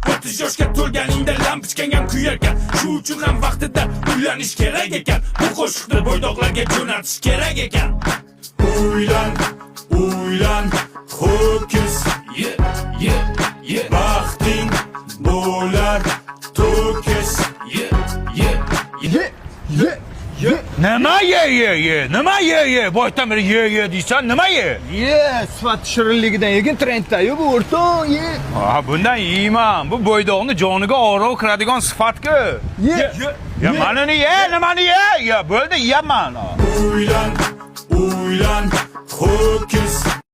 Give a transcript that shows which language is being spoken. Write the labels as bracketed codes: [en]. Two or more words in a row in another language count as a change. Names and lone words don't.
[uz] O'ttiz yoshga to'lganingda lampochkang ham kuyarkan. Shu uchun ham vaqtida uylanish kerak ekan. Bu qo'shiqni bo'ydoqlarga jo'natish kerak ekan. Uylan, uylan, ho'kiz. [en] Yeah, yeah, yeah. [uz] Baxting bo'lar to'kiz. [en] Yeah, yeah, yeah. [uz] Ye, ye, ye. Nima ye, ye, ye? Nima ye, ye? Boshdan beri ye, ye deysan, nima ye? Ye, sifat shirinligidan yegin, trendda-yu bu, o'rtoq, ye. Ha, bundan yeyman. Bu bo'ydoqni joniga oro kiradigan sifat-ku. Ye, Ye. ye, Ya, ye. manini ye, nimani ye? Ya, bo'ldi, yeyapman. Uylan, uylan, ho'kiz.